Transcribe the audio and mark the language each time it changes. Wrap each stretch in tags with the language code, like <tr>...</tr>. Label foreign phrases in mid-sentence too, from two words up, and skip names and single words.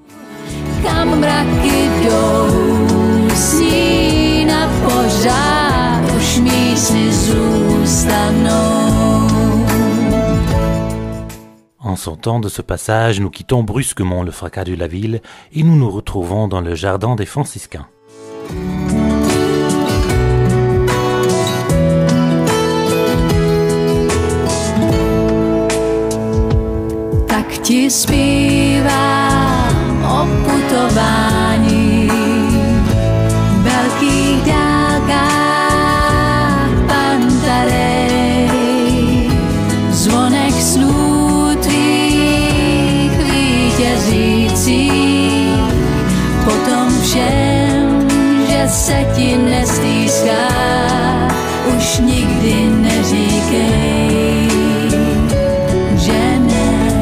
<fr>En sortant de ce passage, nous quittons brusquement le fracas de la ville et nous nous retrouvons dans le jardin des franciscains.</fr> <cs>Tak ti zpívám o putování, velkých dálkách Pantarej, zvonek snů tvých vítězících, potom všem, že se ti nestýská, už nikdy neříkej, že ne.</cs>